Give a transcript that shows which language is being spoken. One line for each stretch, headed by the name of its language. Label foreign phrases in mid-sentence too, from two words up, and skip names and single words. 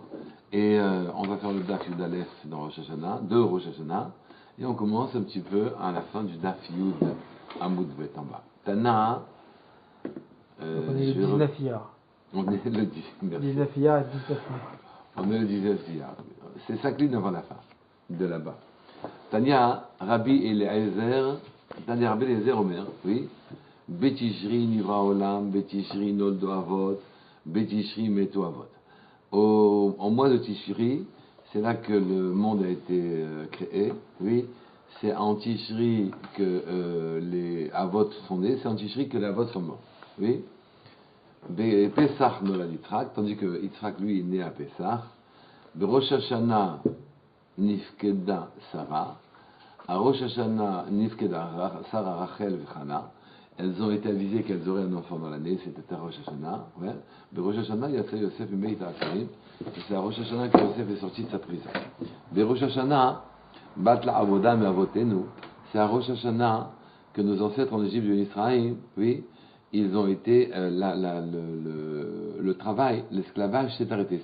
French: Et on va faire le
Hebrew: דף י"א
French: dans Rosh Hashanah, de Rosh Hashanah. Et on commence un petit peu à la fin du
Hebrew: דף י' עמוד ב
French: en bas. Tana. On est le 19 Iyar. On est le 19 Iyar et 19 Iyar. On est le 19 Iyar. C'est 5 lignes avant la fin, de là-bas.
Hebrew: תניא, רבי אליעזר, תניא רבי אליעזר אומר, oui. בתשרי נברא עולם, בתשרי נולדו אבות, בתשרי מתו אבות.
French: En mois de Tishri, c'est là que le monde a été créé, oui. C'est en Tishri que les Avot sont nés, c'est en Tishri que les Avot sont morts, oui.
Hebrew: פסח נולד יצחק,
French: tandis que Yitzhak lui est né à Pesach.
Hebrew: ראש השנה נפקדה שרה.
French: À Rosh Hashanah Nifkeda Sarah, Rachel et Chana. Elles ont été avisées qu'elles auraient un enfant dans l'année, c'était à Rosh Hashanah. Ouais.
Hebrew: Mais ראש השנה, יצא יוסף מבית האסורים.
French: C'est à Rosh Hashanah que Yosef est sorti de sa prison.
Hebrew: Mais ראש השנה, בטלה עבודה מאבותינו.
French: C'est à Rosh Hashanah que nos ancêtres en Égypte de Israël, oui, ils ont été, le travail, l'esclavage s'est arrêté.